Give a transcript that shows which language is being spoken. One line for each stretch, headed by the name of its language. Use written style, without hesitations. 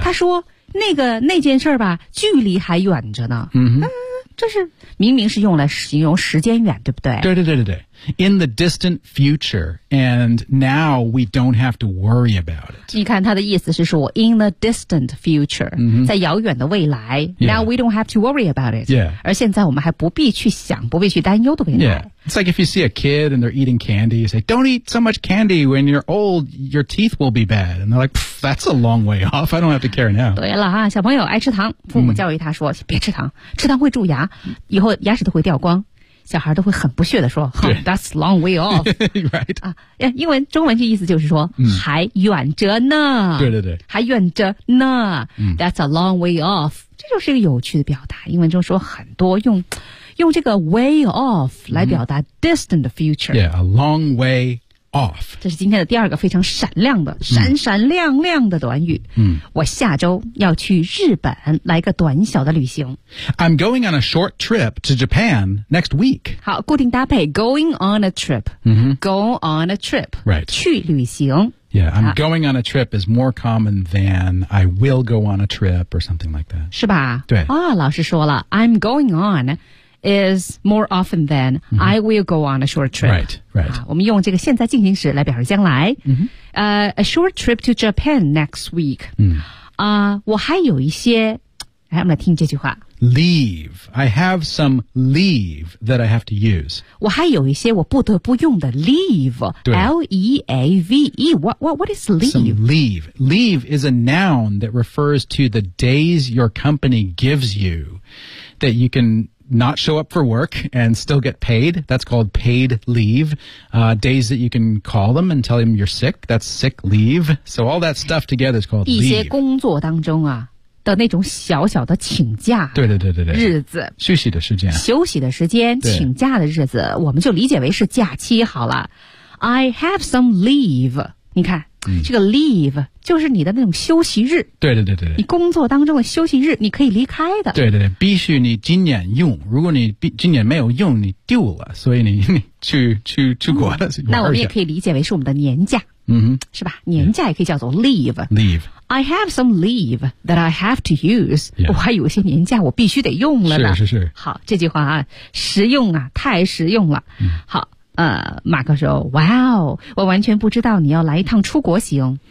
Chinese: 他说那件事儿吧距离还远着呢。这是明明是用来形容时间远对不对对对对对对。
English: In the distant future, and now we don't have to worry about it.
Chinese: 你看他的意思是说
English: in the distant future,、
Chinese: 在遥远的未来、
English: now we don't have to worry about it. Yeah.
Chinese: 而现在我们还不必去想不必去担忧的未来。
English: Yeah. It's like if you see a kid and they're eating candy, you say, don't eat so much candy when you're old, your teeth will be bad. And they're like, that's a long way off, I don't have to care now.
Chinese: 对了哈小朋友爱吃糖父母教育他说、别吃糖吃糖会蛀牙以后牙齿都会掉光。小孩都会很不屑地说
English: That's long way off. right.、
Chinese: 英文中文的意思就是说、还远着呢。对对对。还远着呢。
English: That's a long way off.
Chinese: 这就是一个有趣的表达。英文中说很多用这个 way off 来表达
English: distant future. Yeah, a long way off.
Chinese: 这是今天的第二个非常闪亮的、闪闪亮亮的短语。我下周要去日本来个短小的旅行。
English: I'm going on a short trip to Japan next week.
Chinese: 好，固定搭配
English: going on a trip.、 Go on a trip. Right.
Chinese: 去旅行。
English: Yeah, I'm going on a trip is more common than I will go on a trip or something like that.
Chinese: 是吧？对。老师说了
English: I'm going on. Is more often than、I will go on a short trip. Right, right.、
Chinese: 我们用这个现在进行时来表示将来。
English: A short trip to Japan next week.
Chinese: 我还有一些，来，我们来听这句话。
English: Leave. I have some leave that I have to use.
Chinese: 我还有一些我不得不用的 leave. L-E-A-V-E.
English: What is leave? Some leave. Leave is a noun that refers to the days your company gives you that you can... not show up for work and still get paid. That's called paid leave.、days that you can call them and tell them you're sick. That's sick leave. So all that stuff together is called leave.
Chinese: 一些工作当中啊的那种小小的请假对对对对对日子休息的时间休息的时间请假的日子我们就理解为是假期好了。
English: I have some leave.
Chinese: 你看、这个 leave 就是你的那种休息日对对对对你工作当中的休息日你可以离开的对对对必须你今年用如果你今年没有用你丢了所以你去出国了、那我们也可以理解为是我们的年假 Mm-hmm. 是吧？年假也可以叫做 leave.
English: Leave. I have some leave that I have to use. Yeah.
Chinese: 我还有一些年假我必须得用了呢。是是是。好，这句话啊，实用啊，太实用了。 Mm-hmm. 好。马克说
English: Wow,
Chinese: 我完全不知道你要来一趟出国行。